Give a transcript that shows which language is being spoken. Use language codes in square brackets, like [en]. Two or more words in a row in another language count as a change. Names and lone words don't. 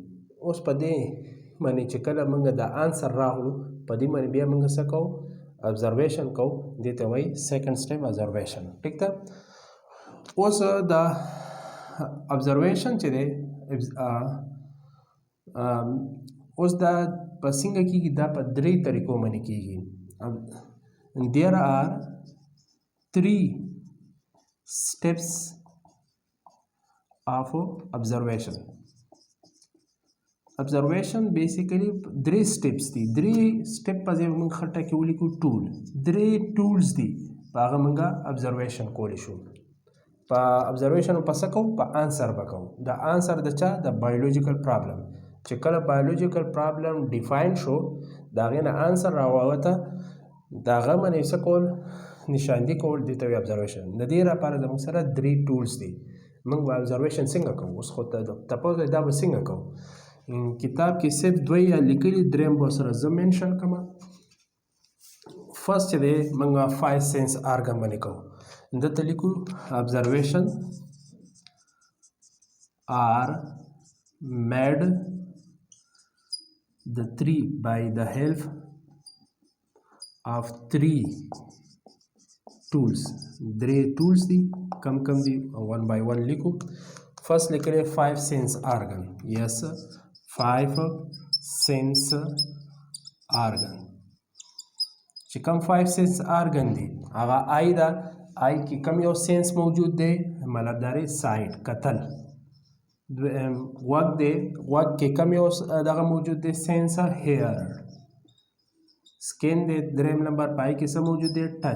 [ps] اوس په دې باندې چې کله موږ د آنسر راغلو په دې باندې بیا موږ څه کوو؟ ابزرویشن کوو. دې ته وایي [en] second step observation. [ps] ټیک ده؟ اوس دا ابزرویشن چې دی اوس دا په څنګه کیږي؟ دا په درې طریقو باندې کیږي. [en] there are 3 steps of observation. observation basically 3 steps دي. [ps] 3 step په ځای موږ خټه کې ولیکو ټول. 3 tools دي په هغه موږ observation کولی شو. په observation په څه کوو؟ په آنسر به کوو. د آنسر د چا؟ د [en] biological problem. [ps] چې کله [en] biological problem [ps] ډیفاین شو د هغې نه آنسر راووته د هغه باندې څه کول؟ نشاندهي کول. دې ته وایي ابزرویشن. د دې لپاره زموږ سره 3 ټولز دي. موږ به ابزرویشن څنګه کوو؟ اوس خو تپوس دی دا به څنګه کوو؟ کتاب کې صرف 2 یا لیکلي، دریم به سره زه مینشن کومه. فرست چې دی موږ 5 [en] sense organ [ps] باندې کوو. دلته لیکو [en] observation are made by the help of 3 tools. [ps] 3 tools دي. کم دي؟ [en] 1 by 1 [ps] لیکو. [en] فرست لیکلی 5 sense organ. yes 5 sense organ. [ps] چې کم [en] 5 sense organ [ps] دي هغه آی ده. آی کې کم یو سینس موجود دی؟ مطلب داری سایت کتل. غوږ دی، غوږ کې کم یو دغه موجود دی؟ [en] sense hear. [ps] سکین دی دریم نمبر، پای کې څه موجود دی؟ ټچ.